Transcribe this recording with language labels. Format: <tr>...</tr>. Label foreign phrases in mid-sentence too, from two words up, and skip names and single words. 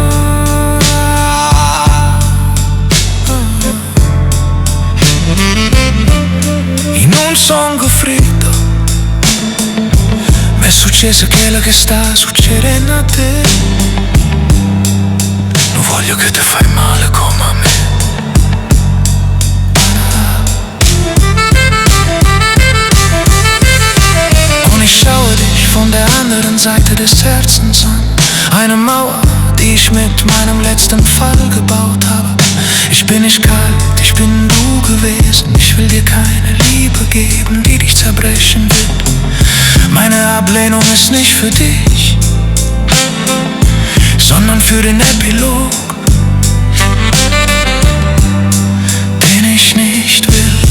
<it>In un songo freddo mi è successo quello che sta succedendo a te. Non voglio che ti fai male come a me.</it> <de>Und ich schaue dich von der anderen Seite des Herzens an. Eine Mauer, die ich mit meinem letzten Fall gebaut habe. Ich bin nicht kalt, ich bin du gewesen. Ich will dir keine Liebe geben, die dich zerbrechen wird. Meine Ablehnung ist nicht für dich, sondern für den Epilog, den ich nicht will.</de>